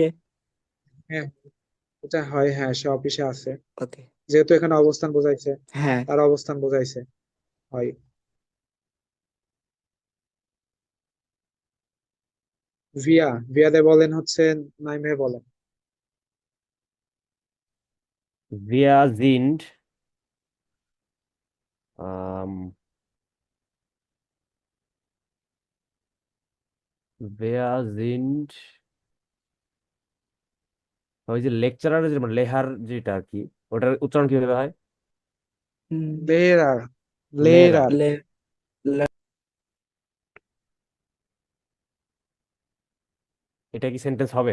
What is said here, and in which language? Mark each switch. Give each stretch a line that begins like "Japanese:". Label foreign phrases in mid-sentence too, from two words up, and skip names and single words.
Bangla: হ্যাঁ, এটা হয়, হ্যাঁ সে অফিসে আছে, ওকে। যেহেতু এখানে অবস্থান বোঝাইছে, হ্যাঁ, তার অবস্থান বোঝাইছে, হয়। ভিয়া, ভিয়াতে বলেন হচ্ছে, নাইমে বলেন।
German: Wir sind ähm, wir sind
Bangla: ওই যে লেকচারার যে মানে লেহার যেটা আর কি, ওটার উচ্চারণ কিভাবে হয়? লেরার, লেরার। লেরার। লে এটা কি সেন্টেন্স হবে?